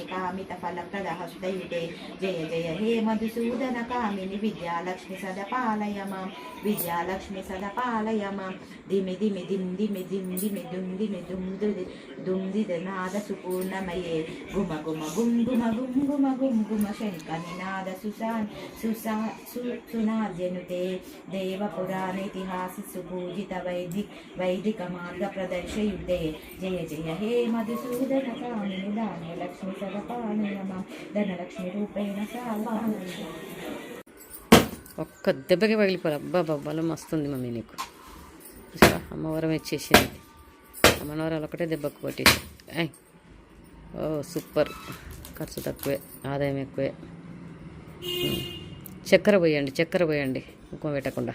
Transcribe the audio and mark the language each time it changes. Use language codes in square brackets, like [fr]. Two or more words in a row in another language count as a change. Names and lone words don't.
[sa] कामित फलप्रद हस्तयुते जय जय हे मधुसूदन कामिनि विद्यालक्ष्मि सदपालय मां विद्यालक्ष्मि सदपालय मां धिमि धिमि धिम धिमि धिम धिमि दुम धिमि दुम नाद सुपूर्णमये गुम गुम गुम गुम गुम गुम गुम गुम शङ्खनिनाद सुनाद्यनुते देवपुराणेतिहासि सुपूजित वैदिक मार्ग प्रदर्शयुते जय जय हे मधुसूदन कामिनि धान्यलक्ष्मि सदपालय मां धनलक्ष्मी रूपेण [te] ఒక్క దెబ్బకి పగిలిపోరు. అబ్బా బొబ్బలు మస్తుంది మమ్మీ నీకు. అమ్మవారం ఇచ్చేసింది. అమ్మవారాలు ఒకటే దెబ్బకు కొట్టేసి. ఓ సూపర్. ఖర్చు తక్కువే, ఆదాయం ఎక్కువే. చక్కెర పోయండి, చక్కెర పోయండి, కుంకుమ పెట్టకుండా.